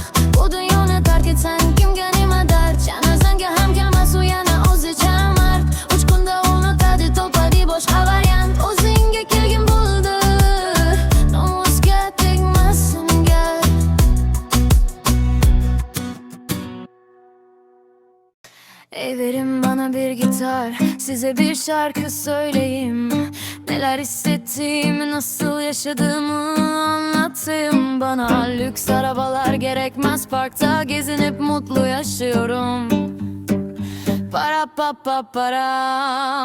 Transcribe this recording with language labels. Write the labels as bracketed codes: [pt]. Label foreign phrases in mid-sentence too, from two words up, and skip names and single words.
[uz] Bu dunyoni tark etsang kimga nima dard? Janozangga ham kelmas u yana o'zicha mard. 3 kunda unutadi, topadi boshqa variant. O'zingga kelgin bo'ldi, nomusga tegmasin gal. [tr] Ey verin bana bir gitar, size bir şarkı söyleyeyim. Neler hissettiğimi, nasıl yaşadığımı anlatayım. Bana lüks arabalar gerekmez, parkta gezinip mutlu yaşıyorum. Para pa pa param.